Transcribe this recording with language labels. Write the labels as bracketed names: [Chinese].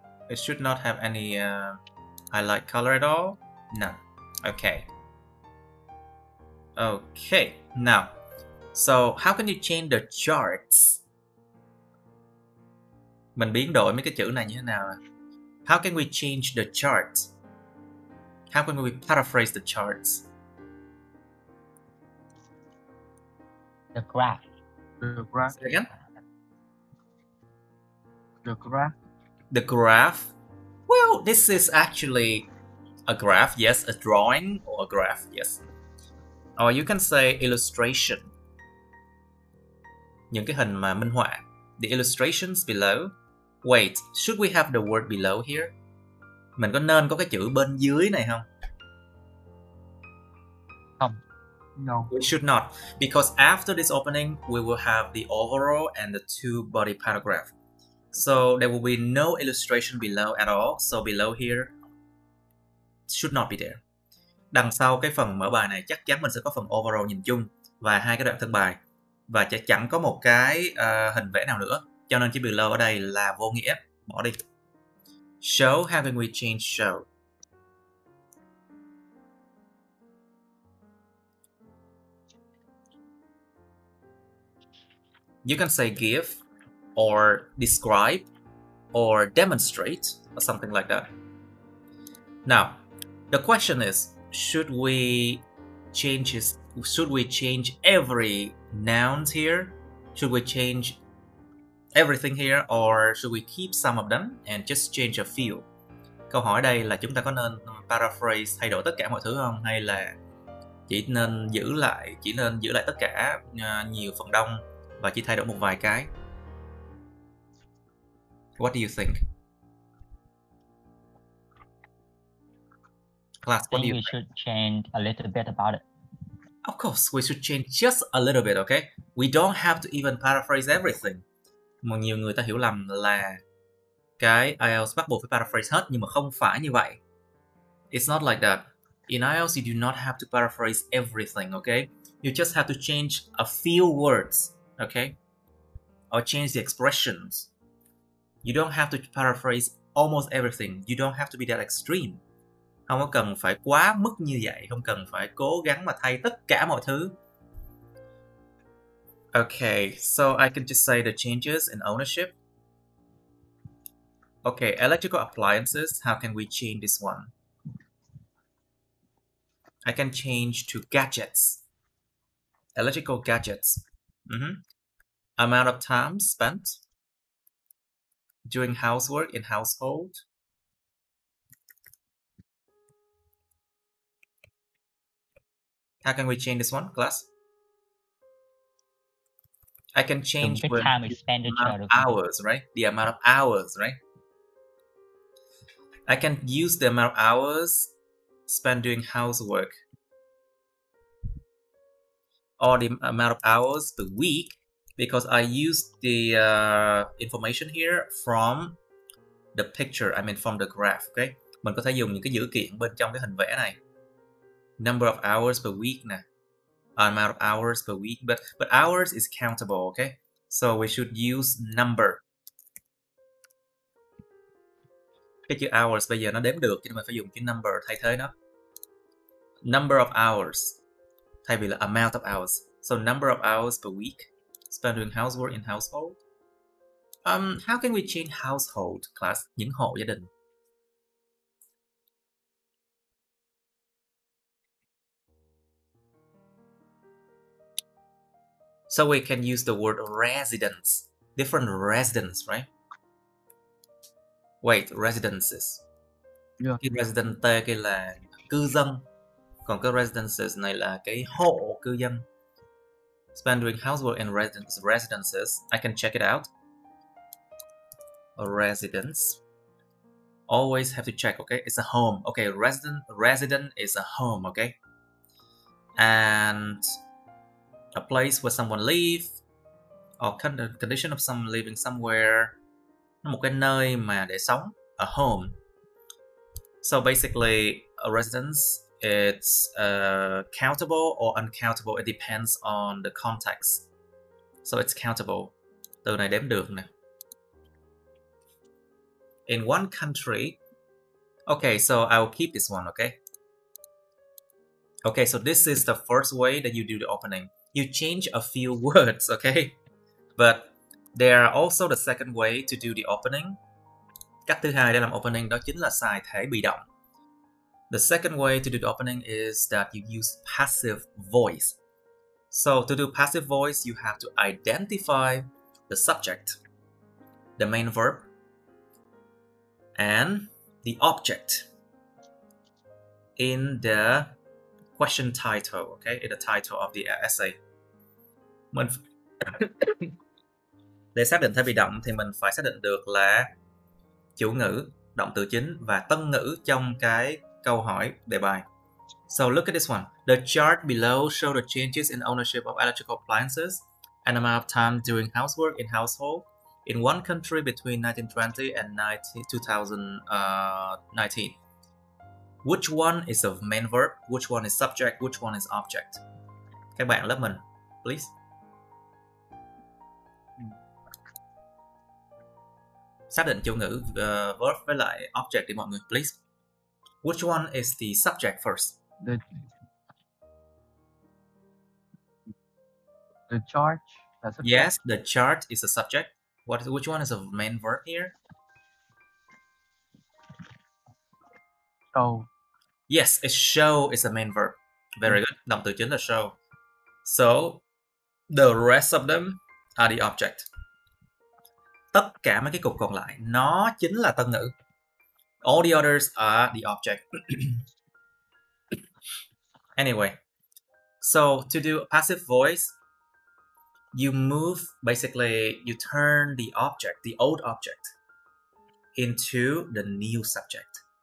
[English] It should not have any highlight color at all. No. Okay. Okay. Now, so how can you change the charts? [Vietnamese] Mình biến đổi mấy cái chữ này như thế nào? [English] How can we change the charts? How can we paraphrase the charts? The graph. The graph. Say again? The graph. The graph? Well, this is actually a graph, yes, a drawing or a graph, yes. Or you can say illustration. [Vietnamese] Những cái hình mà minh họa. [English] The illustrations below. Wait, should we have the word below here? [Vietnamese] Mình có nên có cái chữ bên dưới này không? Không. No. [English] We should not, because after this opening, we will have the overall and the two body paragraph. So there will be no illustration below at all. So below here should not be there. [Vietnamese] Đằng sau cái phần mở bài này chắc chắn mình sẽ có phần overall nhìn chung và hai cái đoạn thân bài, và chắc chẳng có một cái hình vẽ nào nữa. Cho nên chữ below ở đây là vô nghĩa, bỏ đi. [English] Show, how can we change show? You can say give, or describe, or demonstrate, or something like that. Now, the question is, should we change every nouns here? Should we change everything here, or should we keep some of them and just change a few? [Vietnamese] Câu hỏi đây là chúng ta có nên paraphrase, thay đổi tất cả mọi thứ không, hay là chỉ nên giữ lại tất cả nhiều phần đông và chỉ thay đổi một vài cái? [English] What do you think? Class, what do you think? We should change a little bit about it. Of course, we should change just a little bit, okay? We don't have to even paraphrase everything. [Vietnamese] Mà nhiều người ta hiểu lầm là cái IELTS bắt buộc phải paraphrase hết, nhưng mà không phải như vậy. [English] It's not like that. In IELTS, you do not have to paraphrase everything, okay? You just have to change a few words, okay? Or change the expressions. You don't have to paraphrase almost everything. You don't have to be that extreme. [Vietnamese] Không có cần phải quá mức như vậy, không cần phải cố gắng mà thay tất cả mọi thứ. [English] Okay, so I can just say the changes in ownership. Okay, electrical appliances, how can we change this one? I can change to gadgets. Electrical gadgets. amount of time spent doing housework in household. How can we change this one, class? I can change The with time expenditure amount of hours, right? The amount of hours, right? I can use the amount of hours spent doing housework or the amount of hours per week because I use the information here from the picture, I mean from the graph, okay? [Vietnamese] Mình có thể dùng những cái dữ kiện bên trong cái hình vẽ này. [English] Number of hours per week nè. Amount of hours per week, but hours is countable, okay? So we should use number. [Vietnamese] Cái chữ hours bây giờ nó đếm được cho nên mình phải dùng chữ number thay thế nó. [English] Number of hours [Vietnamese] thay vì là [English] amount of hours. So number of hours per week spent doing housework in household. How can we change household, class? [Vietnamese] Những hộ gia đình. [English] So we can use the word residence. Different residence, right? Wait, residences. Yeah. [Vietnamese] Cái residence kia là cư dân. Còn cái residences này là cái hộ cư dân. [English] Spend doing housework in residences. I can check it out. A residence. Always have to check, okay? It's a home. Okay, resident is a home, okay? And a place where someone live or condition of someone living somewhere. [Vietnamese] Một cái nơi mà để sống. [English] A home. So basically, a residence, it's countable or uncountable. It depends on the context. So it's countable. [Vietnamese] Từ này đếm được nè. [English] In one country. Okay, so I'll keep this one, okay? Okay, so this is the first way that you do the opening. You change a few words, okay? But there are also the second way to do the opening. [Vietnamese] Cách thứ hai để làm opening đó chính là xài thể bị động. [English] The second way to do the opening is that you use passive voice. So to do passive voice, you have to identify the subject, the main verb, and the object in the question title, okay? In the title of the essay. [Vietnamese] Mình để xác định thể bị động thì mình phải xác định được là chủ ngữ, động từ chính và tân ngữ trong cái câu hỏi đề bài. [English] So look at this one. The chart below show the changes in ownership of electrical appliances and amount of time doing housework in household in one country between 1920 and 2019. Which one is the main verb? Which one is subject? Which one is object? [Vietnamese] Các bạn lớp mình, [English] please. [Vietnamese] Xác định chủ ngữ verb với lại object đi mọi người, please. [English] Which one is the subject first? The chart. Yes, the chart is a subject. Which one is the main verb here? Show. Yes, it show is the main verb. Very good. [Vietnamese] Động từ chính là [English] show. So, the rest of them are the object. [Vietnamese] Tất cả mấy cái cục còn lại nó chính là tân ngữ. [English] All the others are the object. Anyway, so to do passive voice, you move, basically, you turn the object, the old object, into the new subject.